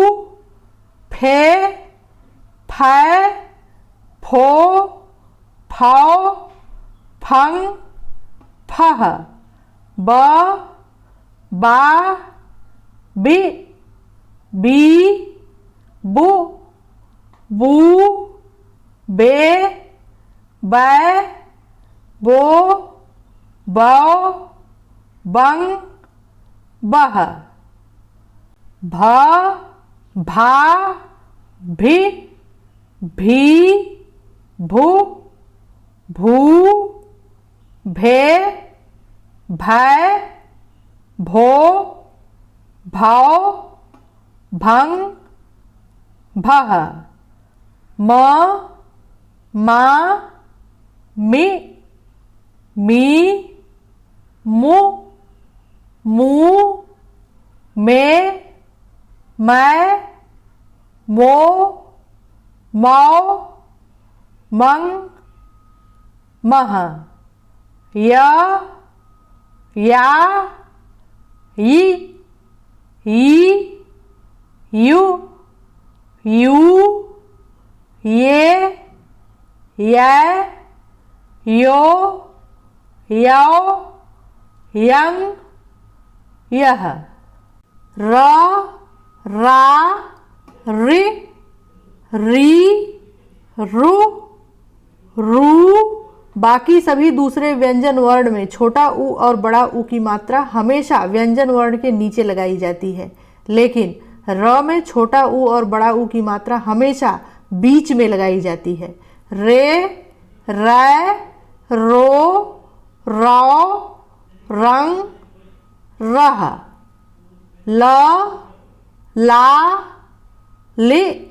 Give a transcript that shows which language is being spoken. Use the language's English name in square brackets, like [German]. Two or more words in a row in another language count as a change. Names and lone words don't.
[Hindi] फे, फै, फो, फौ, फंग, फह, ब, बा, बि, बी, बु, बू, बे, बै, बो, बौ, बंग, बह, भ, भा, भी, भी, भू, भू, भे, भै, भो, भौ, भंग, भह, म, मा, मि, मी, मु, मू, मे, मै, मो, मौ, मंग, मह, य, या, यि, यी, यु, यू, ये, यै, यो, यौ, यं, यह, र, रा, रि, री, रु, रू। बाकी सभी दूसरे व्यंजन वर्ण में छोटा ऊ और बड़ा ऊ की मात्रा हमेशा व्यंजन वर्ण के नीचे लगाई जाती है, लेकिन र में छोटा ऊ और बड़ा ऊ की मात्रा हमेशा बीच में लगाई जाती है। रे, रै, रो, रौ, रंग, रह, ल, ला, लि,